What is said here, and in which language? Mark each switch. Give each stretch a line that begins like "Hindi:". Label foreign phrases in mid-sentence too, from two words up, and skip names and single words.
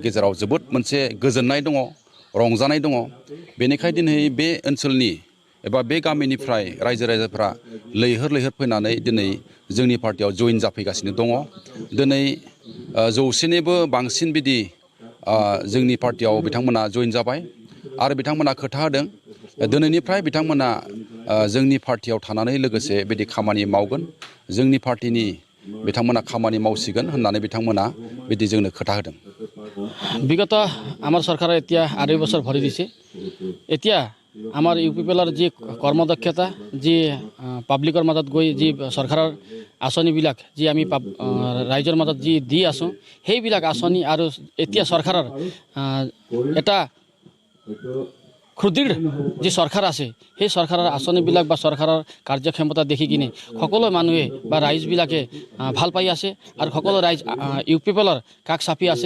Bodo: गेजेराव जोबोद मोनसे गोजोननाय दङ रंजानाय दङ बेनिखायनो दिनै बे ओनसोलनि एबा बे गामिनिफ्राय रायजो राजाफ्रा लैहोर फैनानै दिनै जोंनि पार्टियाव जइन जाफैगासिनो दङ दिनै 100निबो बांसिन बिदि जोंनि पार्टियाव बिथांमोना जइन जाबाय आरो बिथांमोना खोथा होदों दिनैनिफ्राय बिथांमोना जोंनि पार्टियाव थानानै लोगोसे बिदि खामानि मावगोन जोंनि पार्टिनि बिथांमोना खामानि मावसिगोन होननानै बिथांमोना बिदि जोंनो खोथा होदों
Assamese: বিগত আমাৰ চৰকাৰে এতিয়া 2.5 বছৰ ভৰি দিছে এতিয়া আমাৰ UPPLৰ যি কৰ্মদক্ষতা যি পাব্লিকৰ মাজত গৈ যি চৰকাৰৰ আঁচনিবিলাক যি আমি ৰাইজৰ মাজত যি দি আছোঁ সেইবিলাক আঁচনি আৰু এতিয়া চৰকাৰৰ এটা সুদৃঢ় যি চৰকাৰ আছে সেই চৰকাৰৰ আঁচনিবিলাক বা চৰকাৰৰ কাৰ্যক্ষমতা দেখি কিনে সকলো মানুহে বা ৰাইজবিলাকে ভাল পাই আছে আৰু সকলো ৰাইজ UPPLৰ কাষ চাপি আছে।